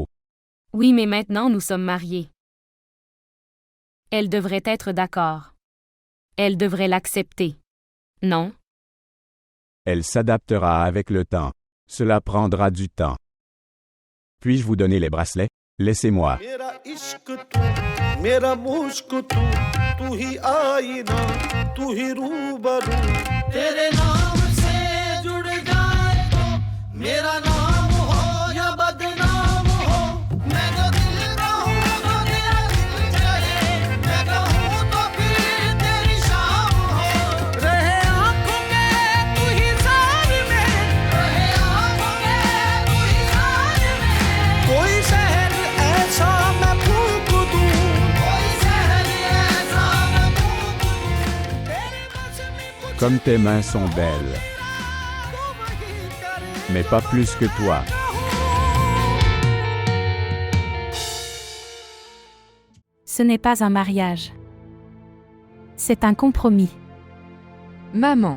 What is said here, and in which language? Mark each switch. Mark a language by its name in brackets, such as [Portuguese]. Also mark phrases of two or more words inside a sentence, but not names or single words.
[French] Oui, mais maintenant nous sommes mariés. Elle devrait être d'accord. Elle devrait l'accepter. Non? Elle s'adaptera avec le temps. Cela prendra du temps. Puis-je vous donner les bracelets? Laissez-moi. [Hindi] मेरा इश्क तू मेरा मुश्क तू ही आईना तू ही रूबरू तेरे नाम से जुड़ जाए तो मेरा नाम हो या बदनाम हो मैं तो दिल रहूं तो तेरा दिल चाहे मैं कहूं तो फिर तेरी शाम हो रहे आंखों में तू ही सार में रहे आंखों में तू ही सार में कोई शहर ऐसा मैं फूंक दूं कोई शहर ऐसा मैं फूंक दूं तेरे बस में कुछ [French] Comme tes mains sont belles. Mais pas plus que toi. Ce n'est pas un mariage. C'est un compromis. Maman.